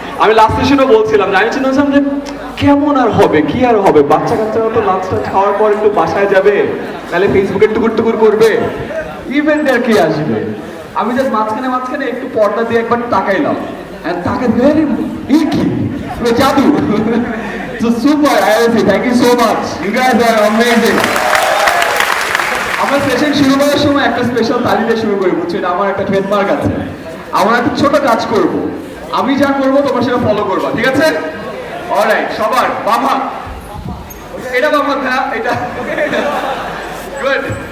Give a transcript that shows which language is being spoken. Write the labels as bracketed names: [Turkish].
[Bangla] আমি লাস্ট সেশনও বলছিলাম, আমি চিন্তা করছিলাম যে কেমন আর হবে, কি আর হবে, বাচ্চা কাচ্চারা তো লাঞ্চটা খাওয়ার পর একটু বাসায় যাবে, তাহলে ফেসবুকে টুকুর টুকুর করবে, ইভেন্ট আর কি আসবে। আমি জাস্ট মাঝখানে মাঝখানে একটু পর্দা দিয়ে একবার তাকাইলাম, তাকে কি জাদু। [English] So super, IISc, thank you so much. You guys are amazing. [Bangla] আমরা সেশন শুরু করার সময় একটা স্পেশাল তালি দিয়ে শুরু করি, বুঝছো? এটা আমার একটা ট্রেডমার্ক আছে। আমরা একটা ছোট কাজ করব, আমি যা করব তোমরা সেটা ফলো করবা, ঠিক আছে? অলরাইট, সবার বাম হাত, এটা বাম হাত, হ্যাঁ এটা গুড।